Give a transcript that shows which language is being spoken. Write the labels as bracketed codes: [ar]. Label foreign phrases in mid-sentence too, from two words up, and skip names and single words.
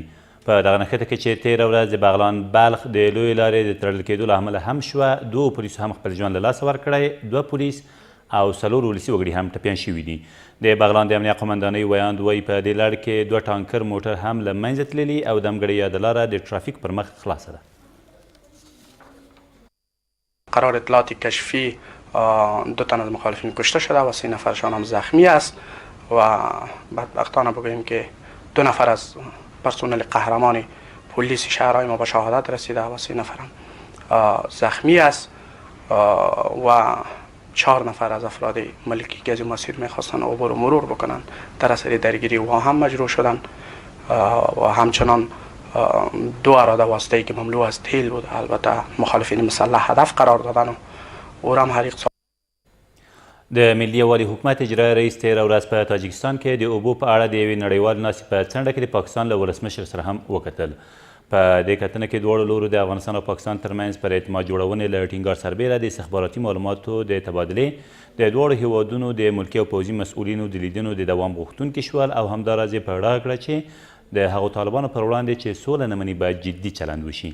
[ps] په دغه نښته کې چې تېره ورځ د بغلان بلخ د لویې لارې د تړل کېدو له امله هم شوه، 2 پولیسو هم خپل ژوند له لاسه ورکړی، 2 پولیس او 4 ولسي وګړي هم ټپیان شوي دي. د بغلان د امنیه قمندانۍ ویاند وایي په دې لړ کې 2 ټانکر موټر هم له منځه تللي او دمګړې یاده لاره د ترافیک پر مخ خلاصه ده. [fa] قرار اطلاعات کشفی 2 تن از مخالفین کشته شده و 3 نفرشان هم زخمی است و بدبختانه بگوییم که 2 نفر از پرسنل قهرمان پلیس شهرهای ما به شهادت رسیده و 3 نفر هم زخمی است و 4 نفر از افراد ملکی که از این مسیر میخواستن عبور و مرور بکنن در اثر درگیری و هم مجروح شدن و همچنان 2 اراده واسطه‌ای که مملو از تیل بود البته مخالفین مسلح هدف قرار دادن و او هم حریق. [ps] د ملي یووالي حکومت اجرایي رئیس تېره ورځ په تاجکستان کې د اوبو په اړه د یوې نړیوالې ناستې په څنډه کې د پاکستان له ولسمشر سره هم وکتل. په دې کتنه کې دواړو لورو د افغانستان او پاکستان ترمنځ پر اعتماد جوړونې له ټینګار سربیره د استخباراتي معلوماتو د تبادلې، د دواړو هیوادونو د ملکي او پوځي مسؤلینو د لیدنو د دوام غوښتونکي شول او همداراز یې په ډاګه کړه چې د هغو طالبانو پر وړاندې چې سوله نه مني باید جدي چلند وشي.